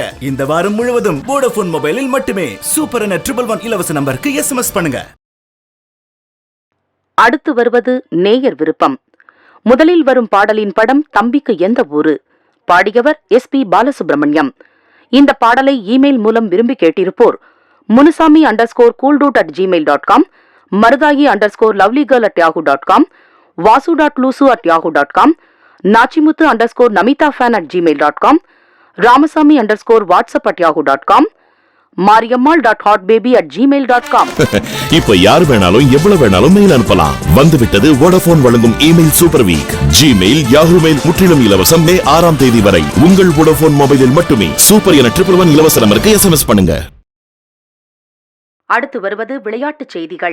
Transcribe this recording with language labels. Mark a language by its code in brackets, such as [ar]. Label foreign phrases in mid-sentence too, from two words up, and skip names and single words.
[ta] இந்த வாரம் முழுவதும் வோடபோன் மொபைலில் மட்டுமே. சூப்பர் என 111 இலவச நம்பருக்கு SMS பண்ணுங்க. அடுத்து வருவது நேயர் விருப்பம். முதலில் வரும் பாடலின் படம் தம்பிக்கு எந்த ஊரு? பாடியவர் SP பாலசுப்ரமணியம். இந்த பாடலை இமெயில் மூலம் விரும்பி கேட்டிருப்போர் munusami_cooldut@gmail.com, marudayi_lovelyGirl@yahoo.com, vasu.lusu@yahoo.com, nachimuthu_namitafan@gmail.com, ramasami_whatsapp@yahoo.com, mariammal.hotbaby@gmail.com. இப்ப யார் வேணாலும் எவ்வளவு வேணாலும் மெயில் அனுப்பலாம். வந்துவிட்டது வோடபோன் வழங்கும் [en] email super week. [ta] ஜிமெயில், யாஹூ மெயில் முற்றிலும் இலவசம். மே 6ஆம் தேதி வரை உங்கள் வோடபோன் மொபைலில் மட்டுமே. சூப்பர் என 111 இலவச நம்பருக்கு SMS பண்ணுங்க. அடுத்து வருவது விளையாட்டுச் செய்திகள்.